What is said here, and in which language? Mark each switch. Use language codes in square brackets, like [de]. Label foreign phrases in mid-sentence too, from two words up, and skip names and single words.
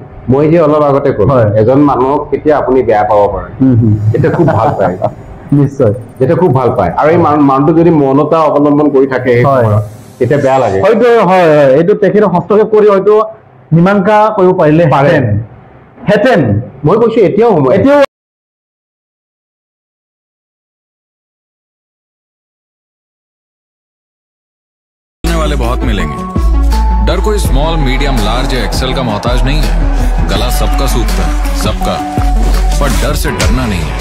[as] মই যে অলপ আগতে ক'লো এজন মানুহক কেতিয়া আপুনি বেয়া পাব পাৰে, এতিয়া খুব ভাল পায় নিশ্চয়, যেতিয়া খুব ভাল পায়। আৰু এই মানুহটো যদি মৌনতা অৱলম্বন কৰি থাকে তেতিয়া বেয়া লাগে। হয়তো হয় এইটো তেখেতে হস্তক্ষেপ কৰি হয়তো মীমাংসা কৰিব পাৰিলে হেঁতেন। মই কৈছো এতিয়াও সময়, এতিয়াও [hi] वाले बहुत मिलेंगे। डर कोई [en] small, medium, large [hi] या एक्सेल का मोहताज नहीं है। गला सबका सूखता है, सबका, पर डर से डरना नहीं है।